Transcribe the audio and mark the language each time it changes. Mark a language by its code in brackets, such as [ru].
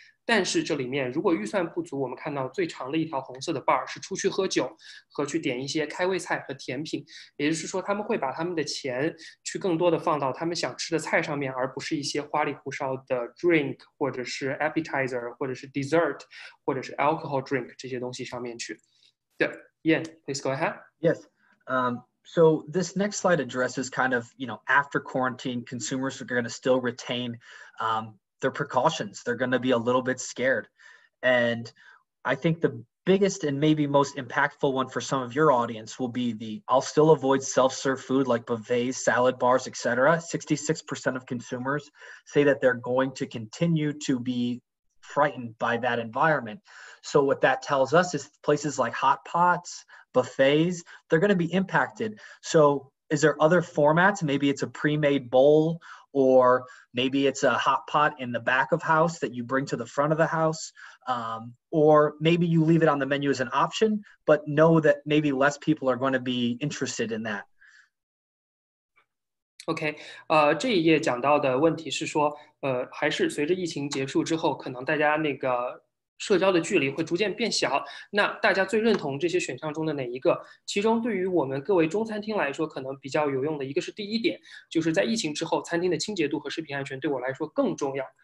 [zh] 但是这里面如果预算不足，我们看到最长的一条红色的 bar 是出去喝酒和去点一些开胃菜和甜品，也就是说他们会把他们的钱去更多的放到他们想吃的菜上面，而不是一些花里胡哨的 drink 或者是 appetizer 或者是 dessert 或者是 alcohol drink 这些东西上面去。 [en] 对 ，Ian, please go ahead. Yes. So this next slide addresses kind of, after quarantine, consumers are going to still retain their precautions. They're going to be a little bit scared. And I think the biggest and maybe most impactful one for some of your audience will be I'll still avoid self-serve food like buffets, salad bars, etc. 66% of consumers say that they're going to continue to be frightened by that environment. So what that tells us is places like hot pots, buffets, they're going to be impacted. So is there other formats? Maybe it's a pre-made bowl, or maybe it's a hot pot in the back of house that you bring to the front of the house. Or maybe you leave it on the menu as an option, but know that maybe less people are going to be interested in that. [zh] OK，这一页讲到的问题是说，还是随着疫情结束之后，可能大家那个社交的距离会逐渐变小。那大家最认同这些选项中的哪一个？其中对于我们各位中餐厅来说，可能比较有用的一个是第一点，就是在疫情之后，餐厅的清洁度和食品安全对我来说更重要。